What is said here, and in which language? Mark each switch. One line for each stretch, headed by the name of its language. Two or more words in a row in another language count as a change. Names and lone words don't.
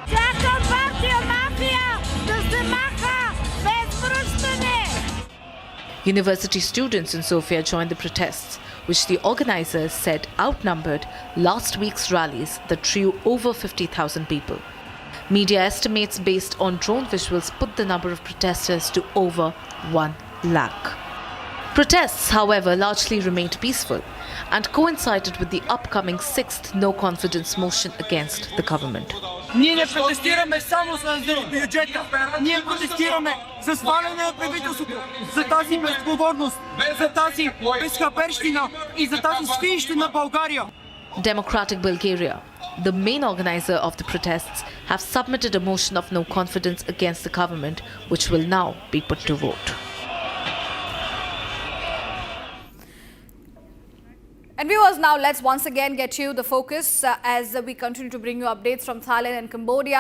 English: University students in Sofia joined the protests, which the organizers said outnumbered last week's rallies that drew over 50,000 people. Media estimates based on drone visuals put the number of protesters to over 1 lakh. Protests, however, largely remained peaceful and coincided with the upcoming 6th no-confidence motion against the government.
Bulgarian: Ние не протестираме само за бюджета. Ние протестираме за сваляне на правителството, за тази безотговорност, за тази безхаберщина и за тази свинщина на България.
English: Democratic Bulgaria, the main organizer of the protests, have submitted a motion of no confidence against the government, which will now be put to vote. And viewers, now let's once again get you the focus as we continue to bring you updates from Thailand and Cambodia.